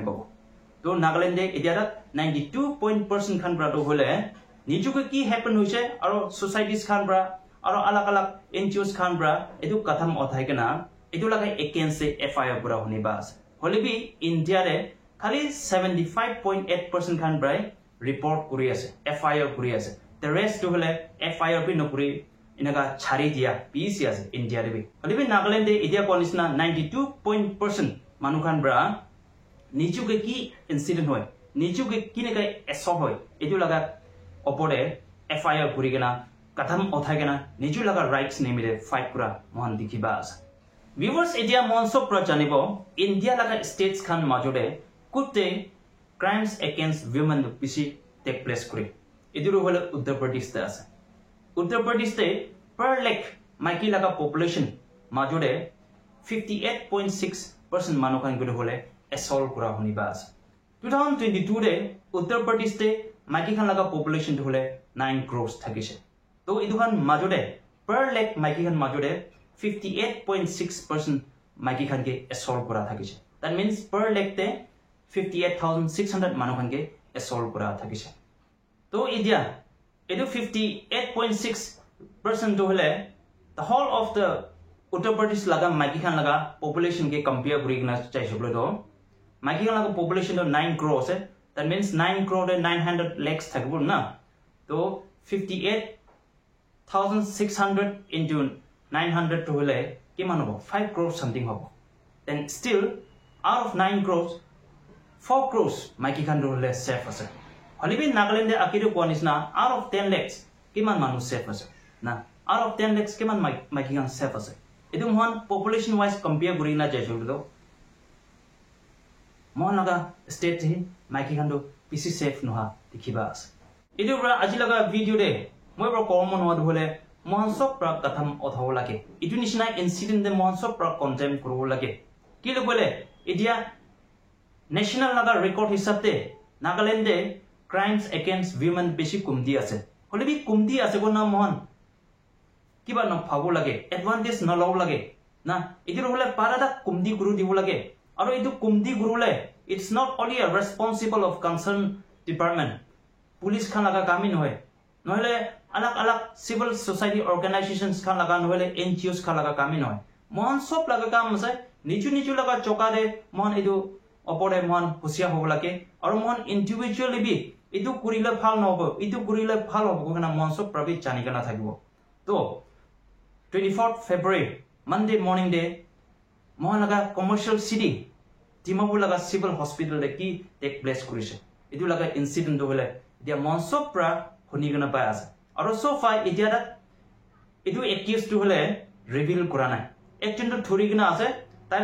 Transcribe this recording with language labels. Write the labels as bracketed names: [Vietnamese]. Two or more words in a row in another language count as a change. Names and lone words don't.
[English] go to [Naga Pidgin] Nagaland idia 92% khan bra to hole nichu ke ki happen hoise aro societies khan bra aro alag NGOs khan bra edu katham othai kana edu laga against FIR kura honi bas hole bi India re khali 75.8% khan bra report kuri ase FIR kuri ase [English] the rest [Naga Pidgin] to hole FIR bi no kuri inaga chari dia PC ase India re bi hole bi Nagaland idia konisna 92% manu khan bra nichu ke ki incident hoy nichu ke kine ka assault hoy edu laga opore FIR kuri gena katham othai gena nichu laga rights name re fight kura mohan dikhiba ase viewers idia monso pro janibo India laga states khan majore kutte [English] crimes against women [Naga Pidgin] bisi [English] take place [Naga Pidgin] kuri edu hole Uttar Pradesh te ase Uttar Pradesh te [English] per lakh [Naga Pidgin] maiki laga population majore 58.6% manu khan gure hole assault kura honi bas 2022 re Uttar Pradesh te maiki khan laga population to hole 9 crores thakise to idu khan majore [English] per lakh [Naga Pidgin] maiki khan majore 58.6% maiki khan ke assault kura thakise [English] that means per lakh [Naga Pidgin] te 58,600 manu khan ke assault kura thakise to idia edu 58.6% to hole [English] the whole of the Uttar Pradesh [Naga Pidgin] laga maiki khan laga population ke compare kuri gna chai sable to maiki khan laga population to 9 crores [English] that means [Naga Pidgin] 9 crore 900 lakhs thakibul na to 58,600 into 900 to hole kiman hobo 5 crores something hobo [English] then still out of 9 crores [Naga Pidgin] 4 crores maiki khan hole safe ase holibi Nagaland akiru konisna [English] out of 10 lakhs [Naga Pidgin] kiman manu safe ase na [English] out of 10 lakhs [Naga Pidgin] kiman maiki khan safe ase edu mohan [English] population wise [Naga Pidgin] compare kuri na jai sable to mohan laga state hi maiki khan do PC safe noha dikhiba ase edu bra aji laga video de moi bra common hod hole mohan sok pra katham othaw lage edu nishna incident de mohan sok pra condemn kuru lage ki le bole idia national laga record hisab te Nagaland de [English] crimes against women [Naga Pidgin] beshi kumdi ase hole bi kumdi ase go na mohan kiba no phago lage advantage na law lage na edu hole parada kumdi guru dibo lage aro edu kumdi guru le [English] it's not only a responsible of concerned department police [Naga Pidgin] khan laga kami noy nohole alag [English] civil society organizations [Naga Pidgin] khan laga nohole NGOs khan laga kami noy mohan sob laga kam ase nichu laga choka de mohan edu opore mohan husia hob lage aro mohan individually bi edu kurile phal no hobo edu kurile phal hobo kana mohan sob prabi chani kana thakibo to [English] 24th February Monday morning [Naga Pidgin] day mohan laga [English] commercial city [Naga Pidgin] Dimapur laga [English] civil hospital [Naga Pidgin] de ki [English] take place [Naga Pidgin] kurise edu laga incident hole dia monso pra honi gana pa ase aro [English] so far [Naga Pidgin] idia da edu accused to hole reveal kura nai action to thori gana ase tai